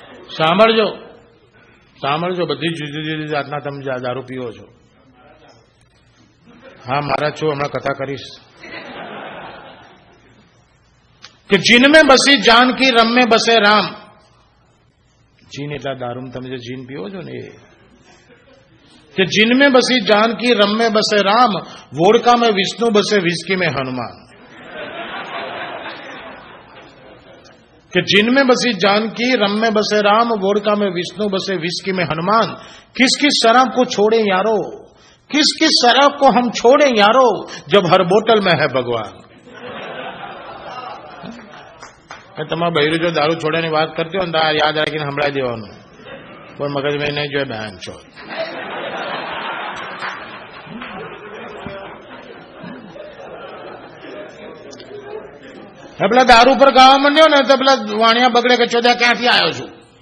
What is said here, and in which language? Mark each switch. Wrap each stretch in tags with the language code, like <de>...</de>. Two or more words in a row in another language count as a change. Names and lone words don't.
<gu>સાંભળજો સાંભળજો, બધી જુદી જુદી જાતના તમે દારૂ પીવો છો. હા, મારા છું, હમણાં કથા કરીશ.</gu> <hi>કે જીન में बसी जानकी रम में बसे राम.</hi> <gu>જીન એટલા દારૂ તમે જે જીન પીવો છો ને એ.</gu> <hi>कि जिनमें बसी जानकी रम में बसे राम, वोडका में विष्णु बसे विस्की में हनुमान. कि जिनमें बसी जानकी रम में बसे राम, वोडका में विष्णु बसे विस्की में हनुमान. किस किस शराब को छोड़े यारो, किस किस शराब को हम छोड़े यारो, जब हर बोतल में है भगवान.</hi> <gu>તમારા બૈરું જો દારૂ છોડવાની વાત કરતી હોય ને યાદ રાખીને સંભળાઈ દેવાનું. કોઈ મગજમાં નહીં જોઈએ બહેન છો. પેલા દારૂ પર ગાવા માંડ્યો ને તો પેલા વાણિયા બગડે કે ચોદ્યા ક્યાંથી આવ્યો છું?</gu>